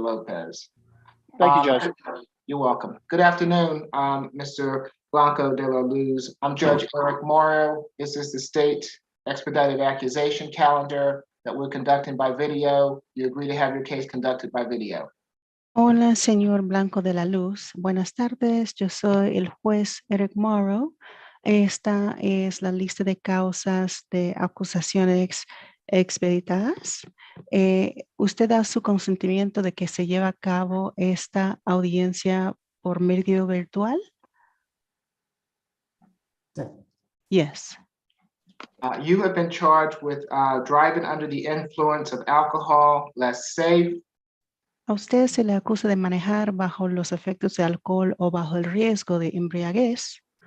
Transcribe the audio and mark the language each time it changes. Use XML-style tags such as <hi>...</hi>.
<en>Lopez. Thank you, Judge. You're welcome. Good afternoon, Mr. Blanco de la Luz. I'm Judge Eric Morrow. This is the state expedited accusation calendar that we're conducting by video. You agree to have your case conducted by video.</en> <es>Hola, señor Blanco de la Luz. Buenas tardes. Yo soy el juez Eric Morrow. Esta es la lista de causas de acusaciones expeditadas. ¿Usted da su consentimiento de que se lleve a cabo esta audiencia por medio virtual?</es> <en>Yes. You have been charged with driving under the influence of alcohol, less safe,</en> <es>A usted se le acusa de manejar bajo los efectos de alcohol o bajo el riesgo de embriaguez,</es>